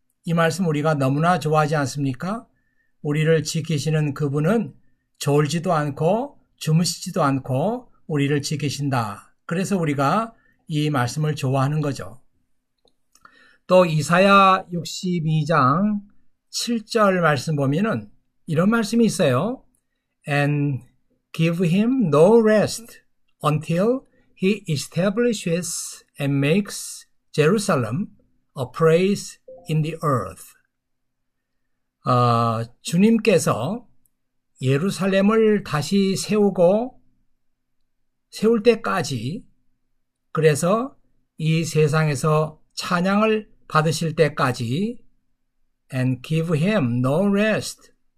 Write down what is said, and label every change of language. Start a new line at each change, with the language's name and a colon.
Korean: 이 말씀 우리가 너무나 좋아하지 않습니까? 우리를 지키시는 그분은 졸지도 않고 주무시지도 않고 우리를 지키신다. 그래서 우리가 이 말씀을 좋아하는 거죠. 또 이사야 62장 7절 말씀 보면은 이런 말씀이 있어요.
English: And give him no rest until he establishes and makes Jerusalem a praise in the earth.
Korean: 주님께서 예루살렘을 다시 세울 때까지, 그래서 이 세상에서 찬양을 받으실 때까지
English: and give him no rest.